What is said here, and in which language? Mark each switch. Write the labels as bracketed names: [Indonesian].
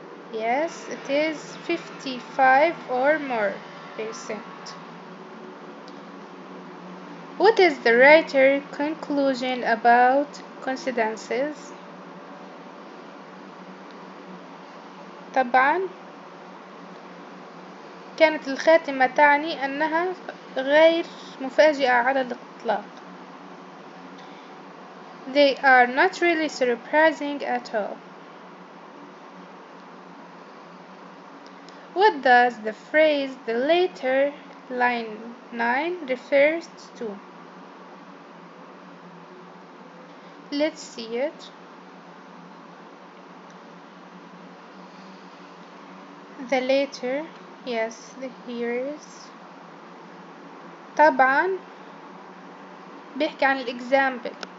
[English] Yes, it is 55 or more percent. What is the writer's conclusion about coincidences? [Arabic] طبعا كانت الخاتمة تعني أنها غير مفاجئة على الإطلاق. [English] They are not really surprising at all. What does the phrase "the later" line 9 refers to? Let's see it. The later, yes, the hearers. [Arabic] طبعا بيحكي عن الإكزامبل.